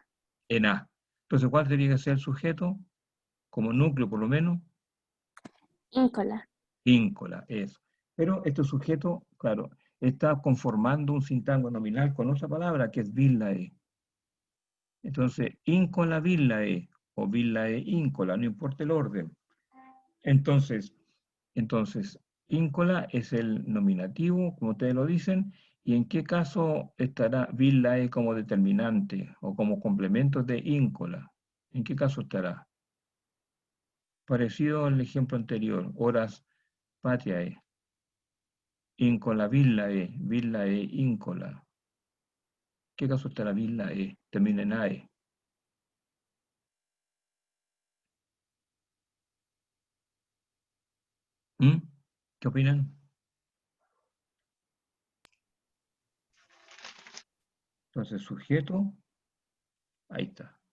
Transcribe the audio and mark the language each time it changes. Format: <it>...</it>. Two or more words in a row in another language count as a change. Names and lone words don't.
<es>En A. Entonces, ¿cuál debería ser el sujeto? Como núcleo, por lo menos, Íncola. íncola, eso. Pero este sujeto, claro, está conformando un sintagma nominal con otra palabra que es villae. Entonces,</es> <la>íncola villae o villae íncola,</la> <es>no importa el orden. Entonces, íncola es el nominativo, como ustedes lo dicen, y en qué caso estará villae como determinante o como complemento de íncola. ¿En qué caso estará? Parecido al ejemplo anterior,</es> <la>horas patiae. Íncola villae íncola.</la> <es>¿Qué caso estará villae? Termina en ae. ¿Mm? ¿Qué opinan? Entonces, sujeto, ahí está.</es>